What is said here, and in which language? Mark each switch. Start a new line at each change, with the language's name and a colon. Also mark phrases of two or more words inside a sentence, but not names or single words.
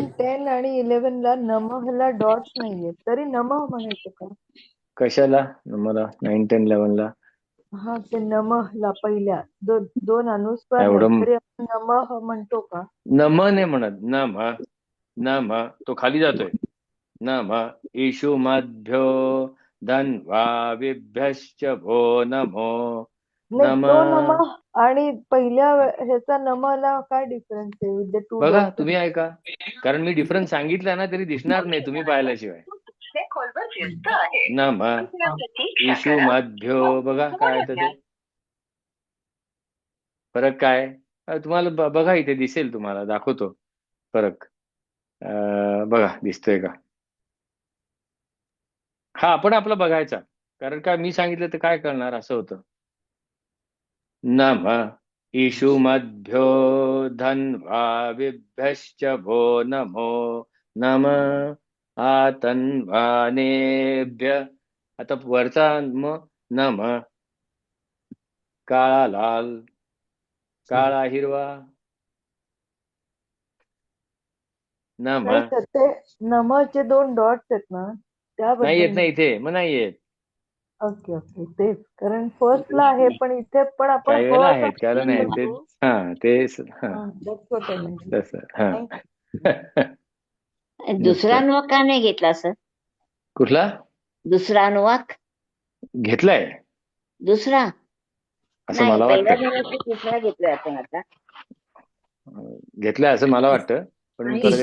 Marathi: 9, 10 आणि 11 ला नमःला डॉट्स नाहीयेत. तरी नमः म्हणायचं का? कशाला मला 9, 10, 11 ला हा, ते नमःला पहिल्या 2 अनुस्वार नाहीत. एवढं तरी आपण नमः म्हणतो का? नम नाही म्हणत. नम, नम तो खाली जातोय.
Sanskrit: नम ईशुमद्भ्यो धन्वाविभ्यश्च भो नमो
Marathi: नाही, नम. तो नमः आणि पहिल्या ह्याचा नमःला काय डिफरन्स आहे
English: with the 2
Marathi: बघा डॉट्स? तुम्ही ऐका, कारण मी डिफरन्स सांगितला ना तरी दिसणार नाही तुम्ही पाहिल्याशिवाय.
Sanskrit: नम ईशुमद्भ्यो,
Marathi: बघा काय येतं ते फरक काय. तुम्हाला बघा इथे दिसेल, तुम्हाला दाखवतो फरक. बघा दिसतोय का? हा आपण आपला बघायचा, कारण काय मी सांगितलं तर काय करणार असं होतं.
Sanskrit: नम ईशुमद्भ्यो धन्वाविभ्यश्च भो नमो नम आतन्वानेभ्य.
Marathi: आता वरचा नम, काळा लाल, काळा हिरवा, नम. नाही सर, ते नमःचे 2 डॉट्स आहेत ना, नाही त्याबद्दल येत ना इथे, मग नाही येत.
English: okay okay,
Marathi: तेच. कारण फर्स्टला आहे, पण इथे पण आपण काही ह वेळेला असा आहेत, काही वेळेला नाही ते. करतो. हा तेच. हा हा,
English: that's what I meant.
Marathi: तसं. हा दुसरा नुसतं. अनुवाक का नाही घेतला सर? कुठला दुसरा अनुवाक घेतलाय दुसरा असं नाही, मला पहिल्या वाटतं. घरात दुसरा घेतलाय आपण आता. घेतलाय असं मला वाटतं, पण मी परत